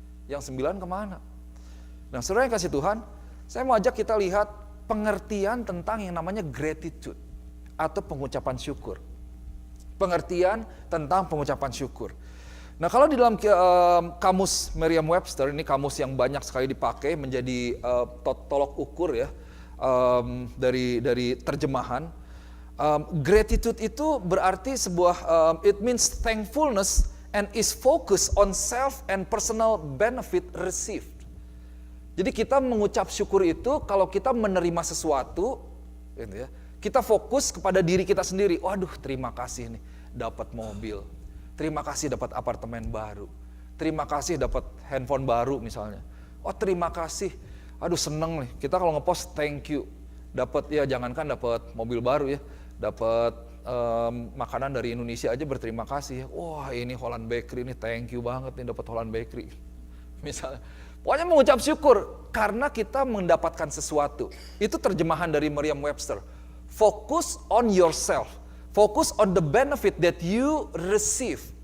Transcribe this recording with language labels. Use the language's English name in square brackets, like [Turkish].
[Indonesian] Yang 9 kemana? Nah, saudara yang kasih Tuhan, saya mau ajak kita lihat pengertian tentang yang namanya gratitude atau pengucapan syukur. Pengertian tentang pengucapan syukur. Nah, kalau di dalam kamus Merriam-Webster, ini kamus yang banyak sekali dipakai menjadi tolok ukur ya dari terjemahan. [English] Gratitude [Indonesian] itu berarti sebuah, [English] it means thankfulness and is focused on self and personal benefit received. [Indonesian] Jadi kita mengucap syukur itu kalau kita menerima sesuatu, gitu ya, kita fokus kepada diri kita sendiri. Waduh, terima kasih nih dapat mobil, terima kasih dapat apartemen baru, terima kasih dapat handphone baru misalnya. Terima kasih, aduh seneng nih. Kita kalau ngepost thank you, dapat ya jangankan dapat mobil baru ya, dapat makanan dari Indonesia aja berterima kasih. Wah ini Holland Bakery nih, thank you banget nih dapat Holland Bakery. Misalnya, pokoknya mengucap syukur karena kita mendapatkan sesuatu. Itu terjemahan dari Merriam-Webster. [English] Focus on yourself, focus on the benefit that you receive.